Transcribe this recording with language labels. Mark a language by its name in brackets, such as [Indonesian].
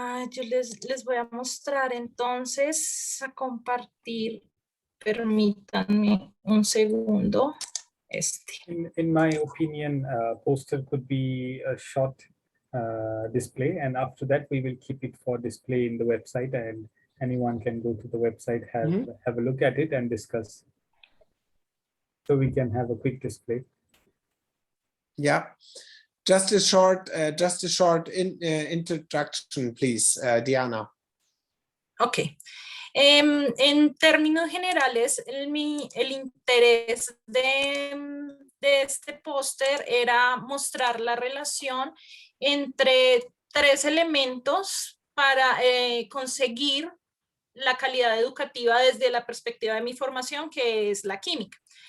[Spanish] Yo les voy a mostrar entonces a compartir. Permítanme un segundo. [English] In my opinion, poster could be a short display, and after that we will keep it for display in the website, and anyone can go to the website, have a look at it and discuss. So we can have a quick display. Yeah, just a short introduction, please, Diana. Ok. [Spanish] En términos generales, el interés de este póster era mostrar la relación entre 3 elementos para conseguir la calidad educativa desde la perspectiva de mi formación, que es la química.